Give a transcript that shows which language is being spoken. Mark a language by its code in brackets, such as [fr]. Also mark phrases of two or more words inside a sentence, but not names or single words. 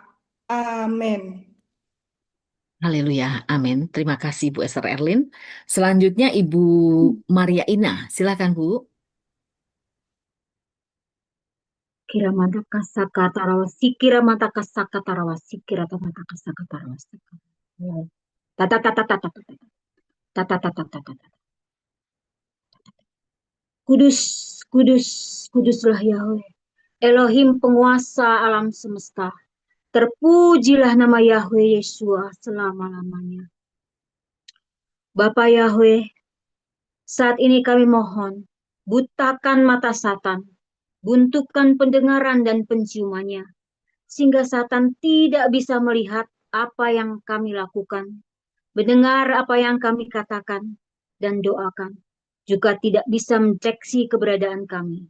[id] Amin. Haleluya, amin. Terima kasih Bu Esther Erlin. Selanjutnya Ibu Maria Ina, silakan Bu. Kira mata kasaka tarawasi, kira mata kasaka tarawasi, kira mata kasaka tarawasi. Tata tata tata tata tata tata tata. Kudus, kudus, kuduslah Yahweh, Elohim penguasa alam semesta. Terpujilah nama Yahweh Yesua selama-lamanya. Bapa Yahweh, saat ini kami mohon, butakan mata Satan, buntukan pendengaran dan penciumannya, sehingga Satan tidak bisa melihat apa yang kami lakukan, mendengar apa yang kami katakan, dan doakan, juga tidak bisa mendeteksi keberadaan kami.